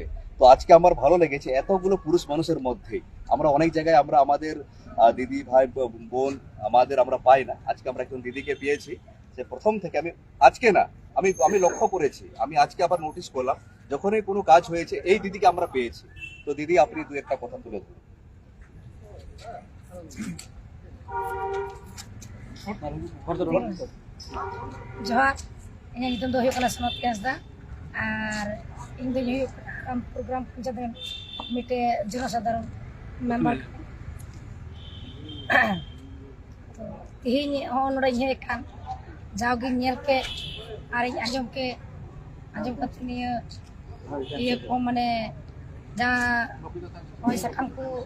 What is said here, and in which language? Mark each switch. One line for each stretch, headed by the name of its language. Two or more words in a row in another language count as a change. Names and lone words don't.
Bangla: তো আজকে আমার ভালো লেগেছে, এতগুলো পুরুষ মানুষের মধ্যে আমরা অনেক জায়গায় আমরা আমাদের দিদি ভাই বোন আমরা পাই না। আজকে আমরা একজন দিদিকে পেয়েছি, যে প্রথম থেকে আমি লক্ষ্য করেছি, আমি আজকে আবার নোটিস করলাম, যখনই কোনো কাজ হয়েছে এই দিদিকে আমরা পেয়েছি। তো দিদি, আপনি দু একটা কথা তুলে ধরুন।
Santali: ᱡᱚᱦᱟᱨ, ᱤᱧᱟᱹᱜ ᱧᱩᱛᱩᱢ ᱫᱚ ᱦᱩᱭᱩᱜ ᱠᱟᱱᱟ ᱥᱚᱱᱚᱛ ᱦᱟᱸᱥᱫᱟ ᱟᱨ ᱤᱧ ᱫᱚᱧ ᱦᱩᱭᱩᱜ ᱠᱟᱱᱟ ᱯᱨᱳᱜᱨᱟᱢ ᱯᱚᱧᱪᱟᱭᱮᱛ ᱨᱮᱱ ᱢᱤᱫᱴᱮᱡ ᱡᱚᱱᱚᱥᱟᱫᱷᱟᱨᱚᱱ ᱢᱮᱢᱵᱟᱨ᱾ ᱛᱚ ᱛᱮᱦᱮᱧ ᱦᱚᱸ ᱱᱚᱰᱮᱧ ᱦᱮᱡ ᱟᱠᱟᱱ, ᱡᱟᱣᱜᱤᱧ ᱧᱮᱞ ᱠᱮᱫ ᱟᱨᱤᱧ ᱟᱸᱡᱚᱢ ᱠᱟᱛᱮ ᱤᱭᱟᱹ ᱠᱚ ᱢᱟᱱᱮ ᱡᱟᱦᱟᱸ ᱱᱚᱜᱼᱚᱭ ᱥᱟᱠᱟᱢ ᱠᱚ